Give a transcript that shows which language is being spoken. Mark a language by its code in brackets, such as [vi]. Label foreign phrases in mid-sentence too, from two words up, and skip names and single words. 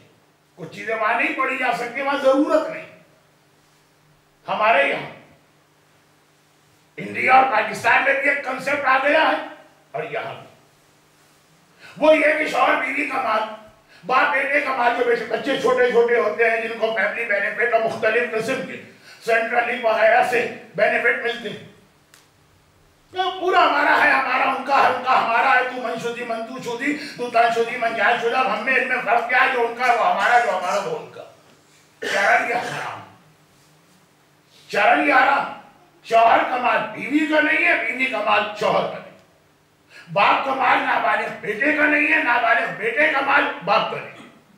[ur] کچھ چیزیں وہاں نہیں پڑھی جا سکتی، وہاں ضرورت نہیں. ہمارے یہاں انڈیا اور پاکستان میں بھی ایک کنسپٹ آ گیا ہے، اور یہاں بھی وہ یہ کہ شوہر بیوی کا مال، باپ بیٹے کا مال. جو بچے چھوٹے چھوٹے ہوتے ہیں جن کو [en] family benefit [ur] اور مختلف قسم کے سینٹرل لنک وغیرہ سے بینیفٹ ملتے ہیں، پورا ہمارا ہے، ہمارا ان کا ہے، ان کا ہمارا ہے. [fa] تو من شدی من تو شدی، تو تن شدی من جائے شدہ. [ur] ہم میں ان میں فرق کیا ہے؟ جو ان کا ہے وہ ہمارا، جو ہمارا وہ ان کا. چرن یا حرام، چرن یا حرام. شوہر کا مال بیوی کا نہیں ہے، بیوی کا مال شوہر کا نہیں. باپ کا مال نابالغ بیٹے کا نہیں ہے، نابالغ بیٹے کا مال باپ کا نہیں.